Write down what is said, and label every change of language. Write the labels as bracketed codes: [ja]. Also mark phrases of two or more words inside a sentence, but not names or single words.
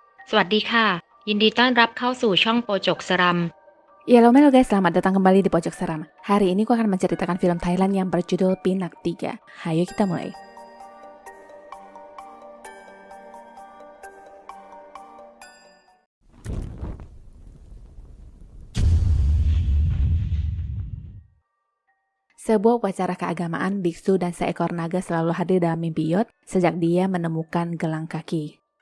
[th] สวัสดีค่ะยินดีต้อนรับเข้าสู่ช่องโปจกสรัม [id] Ya, halo guys, selamat datang kembali di Pojok Seram. Hari ini aku akan menceritakan film Thailand yang berjudul Pinak 3. Hayo kita mulai. Sebuah upacara keagamaan, biksu dan seekor naga selalu hadir dalam mimpi Yot sejak dia menemukan gelang kaki.